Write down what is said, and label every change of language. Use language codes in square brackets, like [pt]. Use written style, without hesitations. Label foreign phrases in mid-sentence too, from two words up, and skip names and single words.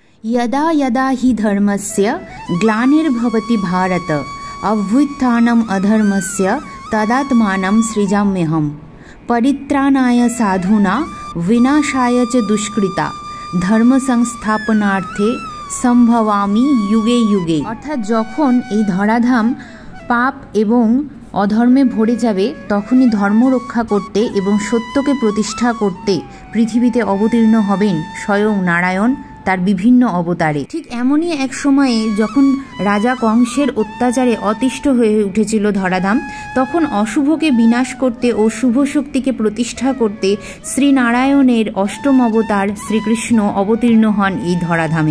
[sa] यदा यदा हि धर्मस्य ग्लानिर्भवति भारत अभ्युत्थानम् अधर्मस्य तदात्मानं सृजाम्यहम् परित्राणाय साधूना विनाशाय च दुष्कृता धर्म संस्थापनार्थे সম্ভবামি যুগে যুগে। [bn] অর্থাৎ যখন এই ধরাধাম পাপ এবং অধর্মে ভরে যাবে তখনই ধর্ম রক্ষা করতে এবং সত্যকে প্রতিষ্ঠা করতে পৃথিবীতে অবতীর্ণ হবেন স্বয়ং নারায়ণ তার বিভিন্ন অবতারে। ঠিক এমনই এক সময়ে যখন রাজা কংসের অত্যাচারে অতিষ্ঠ হয়ে উঠেছিল ধরাধাম, তখন অশুভকে বিনাশ করতে ও শুভ শক্তিকে প্রতিষ্ঠা করতে শ্রীনারায়ণের অষ্টম অবতার শ্রীকৃষ্ণ অবতীর্ণ হন এই ধরাধামে।